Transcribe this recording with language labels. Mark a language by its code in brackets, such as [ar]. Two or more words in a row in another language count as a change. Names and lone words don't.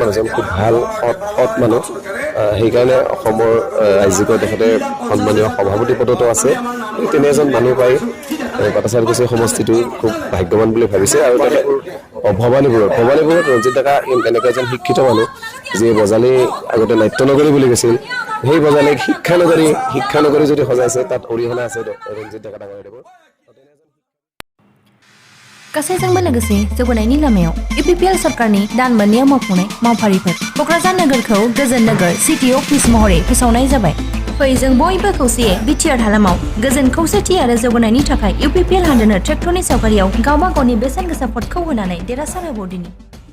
[as] মানুহজন খুব ভাল সৎ মানুহ সেইকাৰণে অসমৰ ৰাজ্যিক তেখেতে সন্মানীয় সভাপতি পদতো আছে তেনে এজন মানুহ পাই পাটাচাৰকুছি সমষ্টিটো খুব ভাগ্যৱান বুলি ভাবিছে আৰু ভবানীপুৰত ৰঞ্জিত ডেকা এনেকুৱা এজন শিক্ষিত মানুহ যিয়ে বজালী আগতে নাট্যনগৰী বুলি কৈছিল সেই বজালীক শিক্ষানগৰী যদি সজাইছে তাত অৰিহণা আছে ৰঞ্জিত ডেকা ডাঙৰীয়াদেৱৰ [brx] गासैजोंबो लोगोसे जौगानायनि लामायाव UPPL सरकारनि दान मोननायाव मावफुंनाय मावफारिफोर क'क्राझार नोगोरखौ गोजोन नोगोर [en] city office [brx] महरै फोसावनाय जाबाय फै जों बयबो खौसेयै बिटिआर हालामाव गोजोन खौसेथि आरो जौगानायनि थाखाय UPPL हानजानो ट्रेक्टरनि सावगारियाव गावबा गावनि बेसेन गोसा भटखौ होनानै देरहासार होबावदिनि